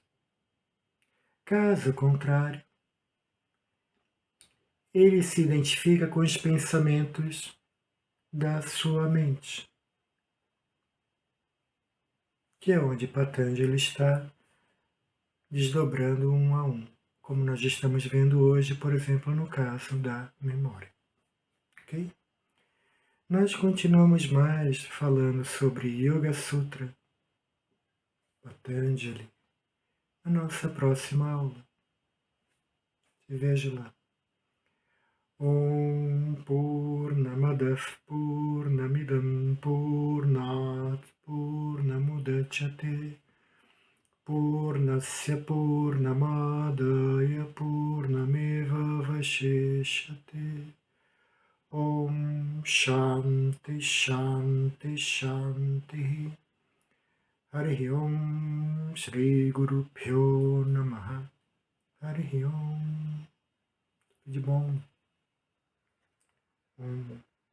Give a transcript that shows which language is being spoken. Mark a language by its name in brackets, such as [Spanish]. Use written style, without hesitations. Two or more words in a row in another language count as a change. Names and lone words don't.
[Portuguese] Caso contrário, ele se identifica com os pensamentos da sua mente, que é onde Patanjali está desdobrando um a um, como nós estamos vendo hoje, por exemplo, no caso da memória. Ok? Nós continuamos mais falando sobre Yoga Sutra, Patanjali, na nossa próxima aula. Te vejo lá. [Sanskrit] ॐ पूर्णमदः पूर्णमिदं पूर्णात् पूर्णमुदच्यते पूर्णस्य पूर्णमादाय पूर्णमेव वशिष्यते. ॐ शान्तिः शान्तिः शान्तिः. हरि ॐ श्री गुरुभ्यो नमः. हरि ॐ. [Portuguese] De bom.